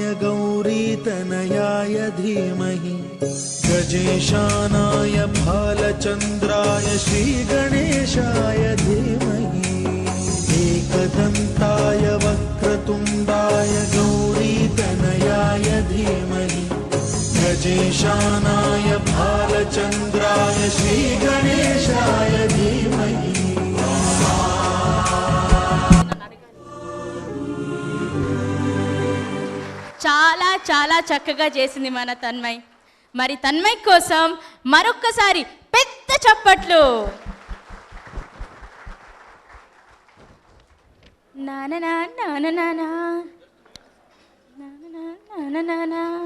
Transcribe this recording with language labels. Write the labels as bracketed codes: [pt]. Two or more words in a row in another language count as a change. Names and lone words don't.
[sa] गौरीतनयाय धीमहि गजेशानाय भालचन्द्राय श्रीगणेशाय धीमहि एकदन्ताय वक्रतुण्डाय गौरीतनयाय धीमहि गजेशानाय भालचन्द्राय श्रीगणेशाय धीमहि [te] చాలా చాలా చక్కగా చేసింది మన తన్మయ్. మరి తన్మయ్ కోసం మరొక్కసారి పెద్ద చప్పట్లు. నాననా నాననా నాననా నాననా